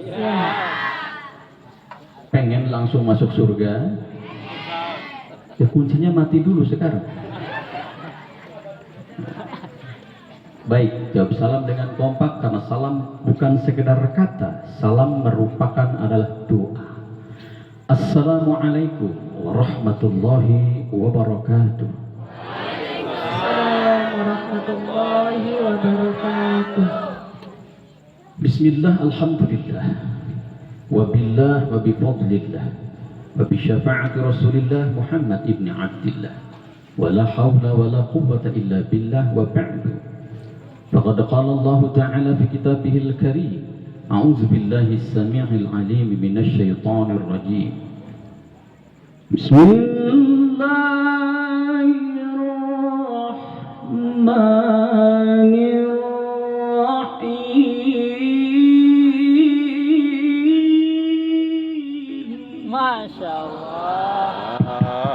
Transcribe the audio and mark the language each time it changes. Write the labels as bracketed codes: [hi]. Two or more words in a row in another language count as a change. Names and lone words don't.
[id] Pengen langsung masuk surga? Ya kuncinya mati dulu sekarang. Baik, jawab salam dengan kompak karena salam bukan sekedar kata. Salam merupakan adalah doa. [ar] السلام عليكم ورحمة الله وبركاته. السلام عليكم ورحمة الله وبركاته. Bismillah, الحمد لله، وبالله، وبفضل الله، وبشفاعة رسول الله محمد بن عبد الله، ولا حول ولا قوة إلا بالله، وبعد. فقد قال الله تعالى في كتابه الكريم، أعوذ بالله السميع العليم من الشيطان الرجيم. بسم الله الرحمن الرحيم. ما شاء الله.